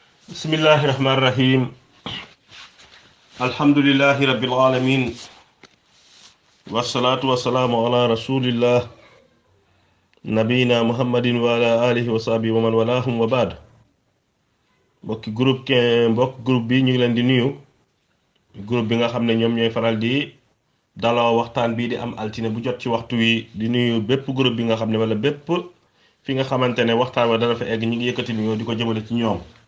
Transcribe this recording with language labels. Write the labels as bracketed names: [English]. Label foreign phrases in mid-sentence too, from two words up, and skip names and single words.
[Arabic] بسم الله الرحمن الرحيم الحمد لله رب العالمين والصلاة والسلام على رسول الله نبينا محمد وعلى آله وصحبه ومن والاهم وبعد. [Wolof] mbokk groupe bi ñu ngi leen di nuyu. groupe bi nga xam ne ñoom ñooy faral di daloo waxtaan bii di am altine bu jot ci waxtu wi, di nuyu bépp groupe bi nga xam ne wala bépp fi nga xamante ne waxtaan wa dana fa egg ñu ngi yëkkati nuyoo di ko jëmale ci ñoom.